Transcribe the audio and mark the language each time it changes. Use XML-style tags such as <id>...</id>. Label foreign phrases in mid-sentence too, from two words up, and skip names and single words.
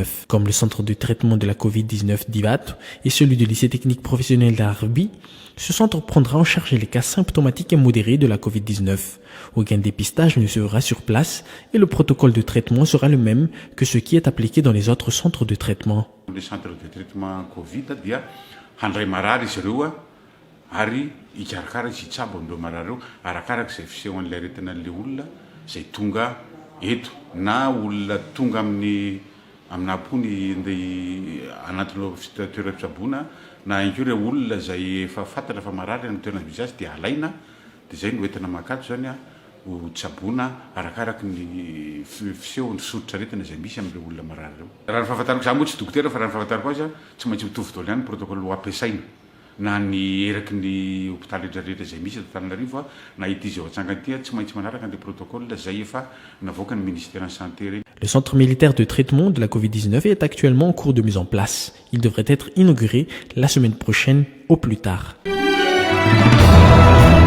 <fr>Comme le centre de traitement de la Covid-19 d'Ivato et celui du lycée technique professionnel d'Arbi, ce centre prendra en charge les cas symptomatiques et modérés de la Covid-19. Aucun dépistage ne se fera sur place et le protocole de traitement sera le même que ce qui est appliqué dans les autres centres de traitement. Les centres de traitement Covid</fr> <mg>dia handray marary izy ireo ary ikarakara sy hitsabo amin'ireo marary ireo arakaraka izay fisehoan'ilay aretinan'ilay olona izay tonga eto na olona tonga amin'ny ampony andeha anatin'ireo toeram-pitsaboana na ihany koa ireo olona izay efa fantatra fa marary amin'ny toerana misy azy dia alaina dia izay no entina makato zany ho tsaboana arakaraka ny fisehony sotrotraretina izay misy amin'ireo olona marary ireo. Raha ny fahafantarako izany moa tsy dokotera fa raha ny fahafantarako azy tsy maintsy mitovy daholo ihany ny protocole ho ampiasaina na ny eraky ny hôpitaly rehetrarehetra izay misy eto Antananarivo na ity izay ao an-tsangany ity tsy maintsy manaraka an'ilay protocole izay efa navoaka ny</mg> <fr>ministère de santé. Le centre militaire de traitement de la Covid-19 est actuellement en cours de mise en place. Il devrait être inauguré la semaine prochaine au plus tard.</fr>